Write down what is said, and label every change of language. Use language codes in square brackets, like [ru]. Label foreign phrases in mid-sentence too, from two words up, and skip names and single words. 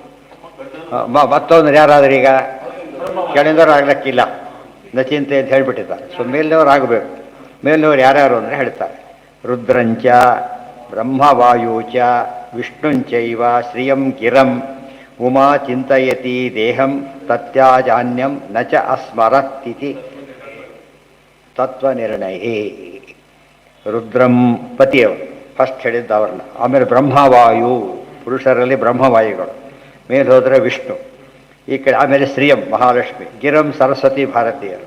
[kn] ಮತ್ತು ಅಂದ್ರೆ ಯಾರಾದ್ರೆ ಈಗ ಕೆಳದವ್ರು ಆಗ್ಲಿಕ್ಕಿಲ್ಲ, ನಚಿಂತೆ ಅಂತ ಹೇಳ್ಬಿಟ್ಟಿದ್ದಾರೆ. ಸೊ ಮೇಲಿನವ್ರು ಆಗಬೇಕು. ಮೇಲಿನವ್ರು ಯಾರ್ಯಾರು ಅಂದರೆ ಹೇಳ್ತಾರೆ, [sa] ರುದ್ರಂಚ ಬ್ರಹ್ಮವಾಯೂಚ ವಿಷ್ಣುಂಚೈವ ಶ್ರಿಯಂ ಗಿರಂ ಉಮಾ ಚಿಂತಯತಿ ದೇಹಂ ತತ್ಯಾಜಾನ್ಯಂ ನ ಚ ಅಸ್ಮರತ್ತಿತಿ ತತ್ವನಿರ್ಣಯೇ. [kn] ರುದ್ರಂ ಪತಿಯವರು ಫಸ್ಟ್ ಹೇಳಿದ್ದು ಅವ್ರನ್ನ. ಆಮೇಲೆ ಬ್ರಹ್ಮವಾಯು, ಪುರುಷರಲ್ಲಿ ಬ್ರಹ್ಮವಾಯುಗಳು. ಮೇಲೆ ಹೋದರೆ ವಿಷ್ಣು. ಈ ಕಡೆ ಆಮೇಲೆ ಶ್ರೀಯಂ ಮಹಾಲಕ್ಷ್ಮಿ, ಗಿರಂ ಸರಸ್ವತಿ ಭಾರತೀಯರು.